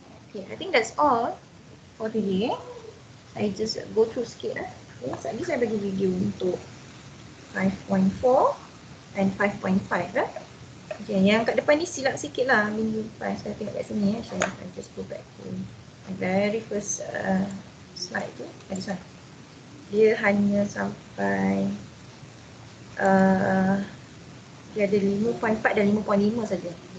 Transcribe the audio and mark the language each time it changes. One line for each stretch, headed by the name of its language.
English: Okay, I think that's all for today. I just go through
Malay: sikit lah. Okay, so ni saya bagi video untuk 5.4 and 5.5 lah. Okay, yang kat depan ni silap sikit lah minggu lepas. Saya tengok kat sini ya. Saya
English: just go back to the very first slide tu. This one.
Malay: Dia hanya sampai dia ada 5.4 dan 5.5 saja.